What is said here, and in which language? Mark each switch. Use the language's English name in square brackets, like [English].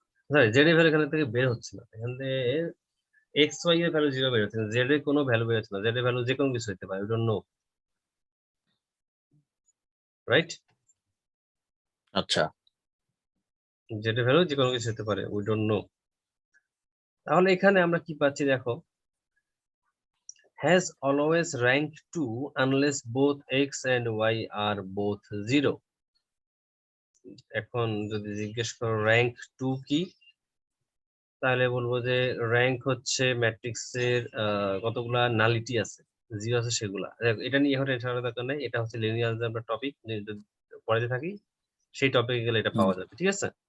[Bangla] Sorry, z এর value এখান থেকে বের হচ্ছে না। এখান থেকে x y এর ভ্যালু 0 বের হচ্ছে না, z এর কোনো ভ্যালু বের হচ্ছে না। z এর ভ্যালু যে কোনো কিছু হতে পারে, [English] We don't know, right? [Bangla] আচ্ছা। z এর ভ্যালু যে কোনো কিছু হতে পারে, [English] We don't know. [Bangla] তাহলে এখানে আমরা কি পাচ্ছি দেখো, [English] has always rank 2 unless both x and y are both 0. [Bangla] এখন যদি জিজ্ঞেস করো র্যাঙ্ক 2 কি, তাহলে বলবো যে র্যাঙ্ক হচ্ছে ম্যাট্রিক্সের কতগুলা নালিটি আছে, 0 আছে সেগুলা। এটা নিয়ে এখন টেনশন করার দরকার নাই, এটা হচ্ছে লিনিয়ার অ্যালজেব্রা টপিক, পড়াতে থাকি সেই টপিকে গেলে এটা পাওয়া যাবে, ঠিক আছে?